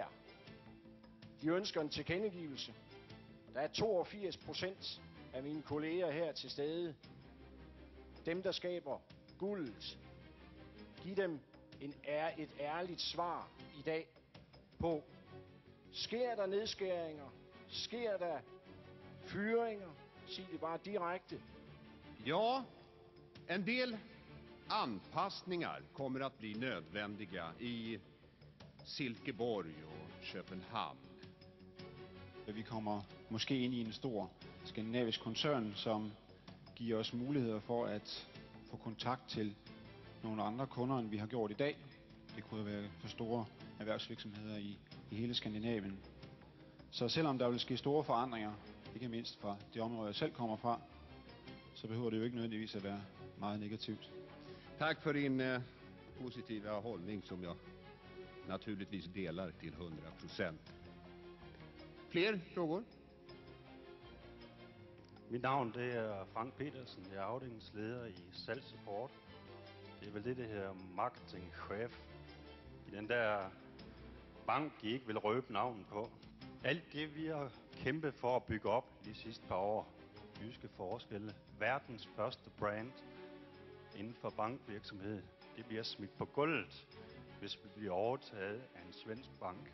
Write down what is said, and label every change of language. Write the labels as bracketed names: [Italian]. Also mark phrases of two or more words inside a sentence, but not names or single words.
[Danish] De ønsker en tilkendegivelse. Der er 82% af mine kolleger her til stede. Dem, der skaber guldet. Giv dem et ærligt svar i dag på, sker der nedskæringer? Sker der fyringer? Sig det bare direkte. [Swedish] Ja, en del anpassningar kommer att bli nödvändiga i Silkeborg och Köpenhamn. [Danish] Vi kommer måske ind i en stor skandinavisk koncern, som giver os muligheder for at få kontakt til nogle andre kunder, end vi har gjort i dag. Det kunne være for store erhvervsvirksomheder i hele Skandinavien. Så selvom der vil ske store forandringer, ikke mindst fra det område, jeg selv kommer fra, så behøver det jo ikke nødvendigvis at være meget negativt. [Swedish] Tack för din positiva hållning som jag naturligtvis delar till 100%. Fler frågor? [Danish] Mit navn det er Frank Petersen. Jeg er afdelingsleder i salgssupport. Det er vel det her marketingchef i den der bank, I ikke vil røbe navnet på. Alt det, vi har kæmpet for at bygge op de sidste par år, Jyske Forskelle, verdens første brand inden for bankvirksomhed, det bliver smidt på gulvet, hvis vi bliver overtaget af en svensk bank.